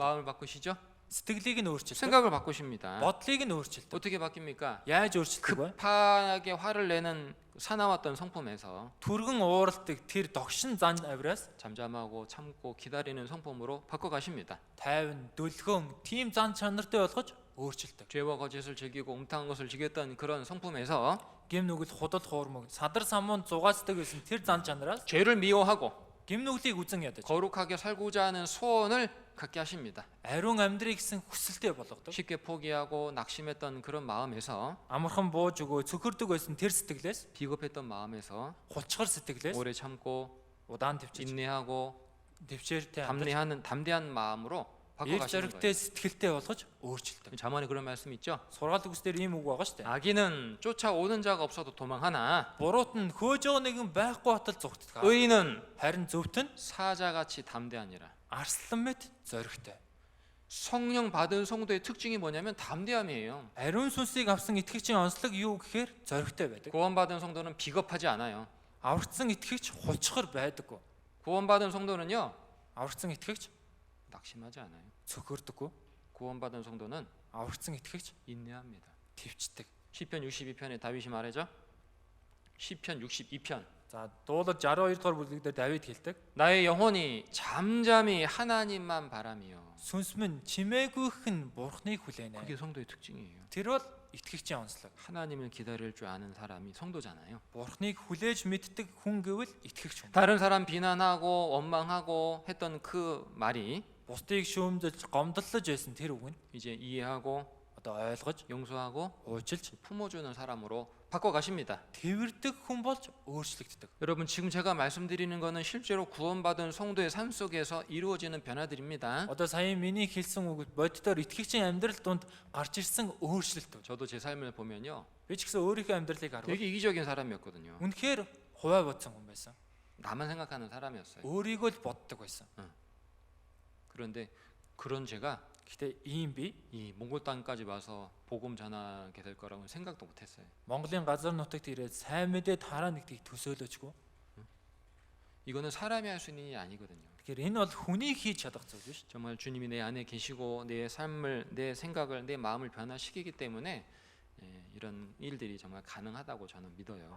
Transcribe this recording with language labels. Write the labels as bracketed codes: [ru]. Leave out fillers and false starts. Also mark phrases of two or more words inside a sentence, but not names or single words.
[ko] 마음을 바꾸시죠? [mn] Сэтгэлийг нь өөрчилдөг. [ko] 생각을 바꾸십니다. [mn] Бодлыг нь өөрчилдөг. [ko] 어떻게 바뀝니까? [mn] Яаж өөрчилдөг вэ? [ko] 급하게 화를 내는 사나웠던 성품에서 [mn] Түргэн ууралдаг тэр догшин зан авираас [ko] 잠잠하고 참고 기다리는 성품으로 바꿔가십니다. [mn] тайван дүлгөөн тийм зан чанартай болгож өөрчилдөг. [ko] 죄와 거짓을 즐기고 음탕한 것을 즐겼던 그런 성품에서 [mn] Гим нүгэл худал хуурмаг садар самуун зугаацдаг гэсэн тэр зан чанараас [ko] 죄를 미워하고 [mn] гим нүглийг үзэн ядаж [ko] 거룩하게 살고자 하는 소원을 갖게 하십니다. [mn] ариун амьдрыг гэсэн хүсэлтэй болгодог. [ko] 쉽게 포기하고 낙심했던 그런 마음에서, [mn] Амархан бууж өгөө цөхөрдөг байсан тэр сэтгэлээс [ko] 비겁했던 마음에서 [mn] хулчгар сэтгэлээс [ko] 오래 참고 [mn] удаан төвчж [ko] 인내하고 [mn] дэвшээртэй амьдрах [ko] 담대한 마음으로 일 바꿔가시는 [mn] зоригтой [ko] 거예요. [mn] сэтгэлтэй болгож өөрчилдөг. [ko] 잠언에 그런 말씀 있죠? [mn] Сургаал үгсээр ийм үг байгаа шүү дээ. [ko] 악인은 쫓아오는 자가 없어도 도망하나 [mn] Буруут нь хөөж байгаа нэгэн байхгүй батал зүгтдэг. [ko] 의인은 [mn] Харин зөвхт нь [ko] 사자같이 담대하니라. [mn] арслан мэт зоригтой. [ko] 성령 받은 성도의 특징이 뭐냐면 담대함이에요. [mn] Ариун сүнсийг авсан итгэгчийн онцлог юу гэхээр зоригтой байдаг. [ko] 구원받은 성도는 비겁하지 않아요. [mn] Аврагдсан итгэгч хулчгар байдаггүй. [ko] 구원받은 성도는요 [mn] Аврагдсан итгэгч [ko] 낙심하지 않아요. [mn] цөхөрдөггүй. [ko] 구원받은 성도는 [mn] Аврагдсан итгэгч [ko] 인내합니다. [mn] төвчдөг. [ko] 시편 62편에 다윗이 말하죠. 시편 62편. [mn] За дуулал 62 дугаар бүлэг дээр Давид хэлдэг. [ko] 나의 영혼이 잠잠히 하나님만 바라며. [mn] Сүнс минь чимээгүйх нь Бурхныг хүлээнэ. [ko] 그게 성도의 특징이에요. [mn] Тэр бол итгэгчийн онцлог. [ko] 하나님을 기다릴 줄 아는 사람이 성도잖아요. [mn] Бурхныг хүлээж мэддэг хүн гэвэл итгэгч хүн. [ko] 다른 사람 비난하고 원망하고 했던 그 말이 [mn] Бусдыг шүүмжилж гомдлож байсан тэр үг нь [ko] 이제 이해하고 [mn] одоо ойлгож, [ko] 용서하고 [mn] уучлж, [ko] 품어주는 사람으로 바꿔 가십니다. [mn] тэрвэрдэг хүн болж өөрчлөгддөг. [ko] 여러분 지금 제가 말씀드리는 거는 실제로 구원받은 성도의 삶 속에서 이루어지는 변화들입니다. [mn] Одоо сая миний хэлсэн үг боддоор итгэгчийн амьдрал донд гарч ирсэн өөрчлөлтүүд. [ko] 저도 제 삶을 보면요, [mn] Би ч гэсэн өөрийнхөө амьдралыг харвал [ko] 되게 이기적인 사람이었거든요. [mn] үнэхээр хуваа бодсон хүн байсан. [ko] 나만 생각하는 사람이었어요. [mn] өөрийгөө л боддог байсан. [ko] 그런데 그런 제가 [mn] Гэхдээ ийм би [ko] 이 몽골 땅까지 와서 복음 전하게 될 거라고는 생각도 못했어요. [mn] Монголын газар нутагт ирээд сайн мэдээ тараа нэгдгийг төсөөлөөчгүй. [ko] 이거는 사람이 할 수 있는 일이 아니거든요. [mn] Тэгэхээр энэ бол хүний хийж чадах зүйл биш. [ko] 정말 주님이 내 안에 계시고 내 삶을, 내 생각을, 내 마음을 변화시키기 때문에 이런 일들이 정말 가능하다고 저는 믿어요.